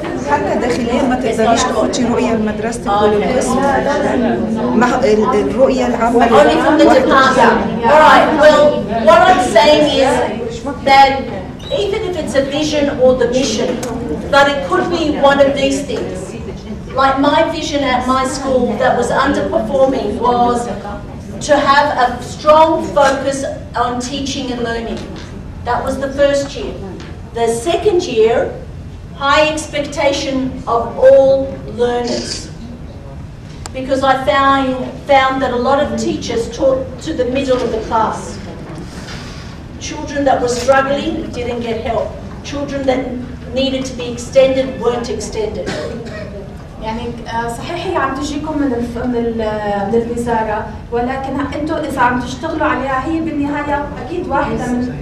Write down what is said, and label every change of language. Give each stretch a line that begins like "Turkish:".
Arabic: حتى داخليا ما تقدريش تحطي رؤية لمدرستك كل قسم. الرؤية العامة
English: Only from the department. All right. Well, what I'm saying is that even if it's a vision or the mission, but it could be one of these things. Like my vision at my school that was underperforming was to have a strong focus on teaching and learning. That was the first year. The second year, high expectation of all learners. Because I found that a lot of teachers taught to the middle of the class. Children that were struggling didn't get help. Children that needed to be extended weren't extended.
Arabic: يعني صحيح هي عم تجيكم من الوزارة، ولكن انتم إذا عم تشتغلوا عليها هي بالنهاية أكيد واحدة من